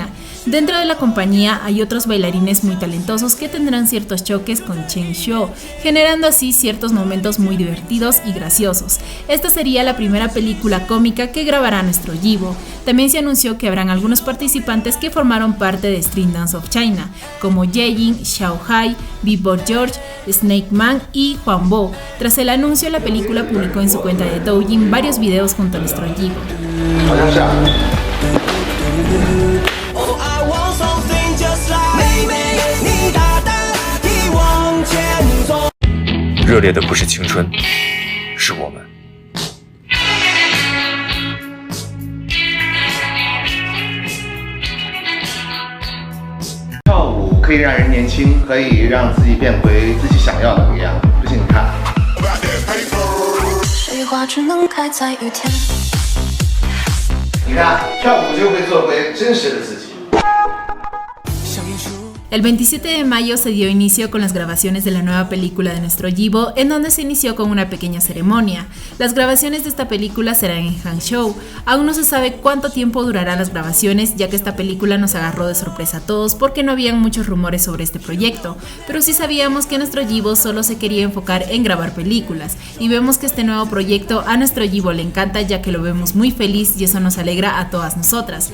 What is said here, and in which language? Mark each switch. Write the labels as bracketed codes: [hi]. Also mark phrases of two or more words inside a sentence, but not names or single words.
[es] Dentro de la compañía hay otros bailarines muy talentosos que tendrán ciertos choques con Chen Shou, generando así ciertos momentos muy divertidos y graciosos. Esta sería la primera película cómica que grabará nuestro Yibo. También se anunció que habrán algunos participantes que formaron parte de Street Dance of China, como Ye-Jin, Xiao Hai, B-Boy George, Snake Man y Juan Bo. Tras el anuncio, la película publicó en su cuenta de Douyin varios videos junto a nuestro Yibo. [zh] 热烈的不是青春，是我们。跳舞可以让人年轻，可以让自己变回自己想要的那个样子。不信你看。水花只能开在雨天。你看，跳舞就会做回真实的自己。 [es] El 27 de mayo se dio inicio con las grabaciones de la nueva película de nuestro Yibo, en donde se inició con una pequeña ceremonia. Las grabaciones de esta película serán en Hangzhou. Aún no se sabe cuánto tiempo durarán las grabaciones, ya que esta película nos agarró de sorpresa a todos porque no habían muchos rumores sobre este proyecto, pero sí sabíamos que nuestro Yibo solo se quería enfocar en grabar películas, y vemos que este nuevo proyecto a nuestro Yibo le encanta, ya que lo vemos muy feliz y eso nos alegra a todas nosotras.